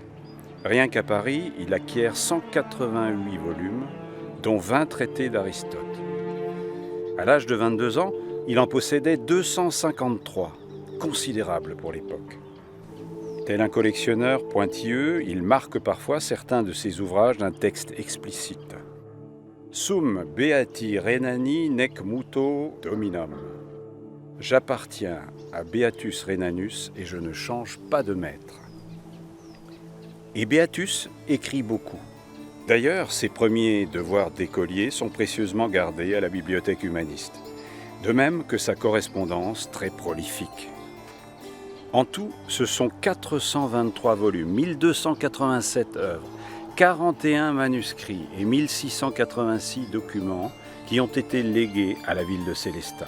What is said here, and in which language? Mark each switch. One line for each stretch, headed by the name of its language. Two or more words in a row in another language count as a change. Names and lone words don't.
French: Rien qu'à Paris, il acquiert 188 volumes, dont 20 traités d'Aristote. À l'âge de 22 ans, il en possédait 253, considérable pour l'époque. Tel un collectionneur pointilleux, il marque parfois certains de ses ouvrages d'un texte explicite.
Latin: Sum beati Rhenani nec muto dominum.
French: J'appartiens à Beatus Rhenanus et je ne change pas de maître. Et Beatus écrit beaucoup. D'ailleurs, ses premiers devoirs d'écolier sont précieusement gardés à la bibliothèque humaniste, de même que sa correspondance très prolifique. En tout, ce sont 423 volumes, 1287 œuvres, 41 manuscrits et 1686 documents qui ont été légués à la ville de Sélestat.